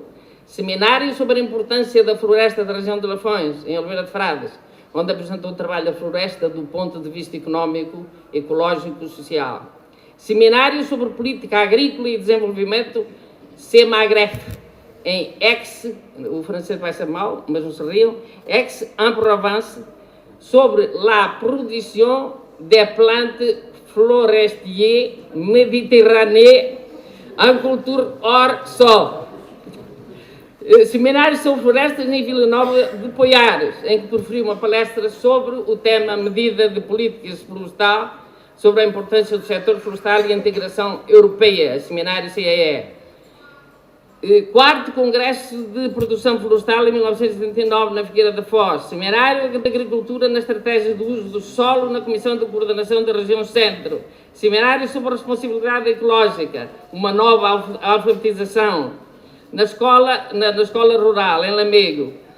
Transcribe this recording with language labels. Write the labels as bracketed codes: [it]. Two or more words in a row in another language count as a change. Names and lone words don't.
[pt] Seminário sobre a importância da floresta da região de Lafões, em Oliveira de Frades, onde apresentou o trabalho da floresta do ponto de vista económico, ecológico e social. Seminário sobre política agrícola e desenvolvimento, CEMAGREF, em Aix, o francês vai ser mal, mas não se riam, Aix-en-Provence, sobre [fr] la production des plantes forestières méditerranéennes en culture hors sol. [pt] Seminário sobre florestas em Vila Nova de Poiares, em que proferiu uma palestra sobre o tema Medida de Políticas Florestal, sobre a importância do setor florestal e a integração europeia, seminário CEE. Quarto Congresso de Produção Florestal em 1979 na Figueira da Foz, Seminário de Agricultura na Estratégia do Uso do Solo na Comissão de Coordenação da Região Centro, Seminário sobre a Responsabilidade Ecológica, uma nova alfabetização na escola rural, em Lamego,